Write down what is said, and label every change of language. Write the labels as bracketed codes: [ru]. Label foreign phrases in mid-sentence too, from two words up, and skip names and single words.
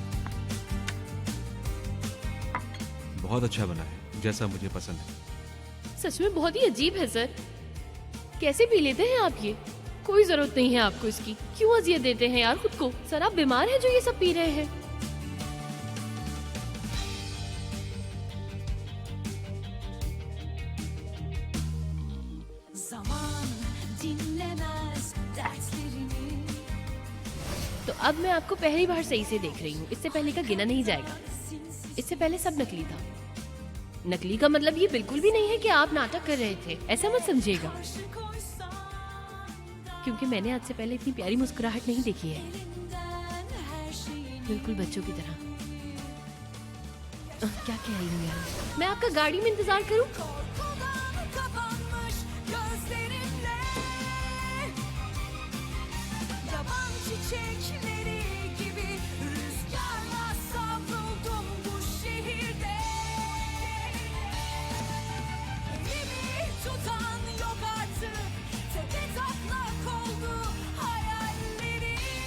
[hi] बहुत अच्छा बना है, जैसा मुझे पसंद है। सच में बहुत ही अजीब है सर। कैसे पी लेते हैं आप ये? कोई जरूरत नहीं है आपको इसकी। क्यों अजियत देते हैं यार खुद को? सर आप बीमार हैं जो ये सब पी रहे हैं। [tr] Zaman dinlemez dertlerini. [hi] तो अब मैं आपको पहली बार सही से देख रही हूँ। इससे पहले का गिना नहीं जाएगा। इससे पहले सब नकली था। नकली का मतलब ये बिल्कुल भी नहीं है कि आप नाटक कर रहे थे, ऐसा मत समझिएगा। [tr] Karşı koysam [hi] क्योंकि मैंने आज से पहले इतनी प्यारी मुस्कुराहट नहीं देखी है, [tr] elinden her şeyini. [hi] बिल्कुल बच्चों की तरह। क्या कह रही हूँ यार? मैं आपका गाड़ी में इंतजार करूँ? [tr] Korkudan kapanmış gözlerimle. Yaban çiçekleri gibi rüzgarla savruldum bu şehirde. Elimi tutan yok artık, tepe taklak oldu hayallerim.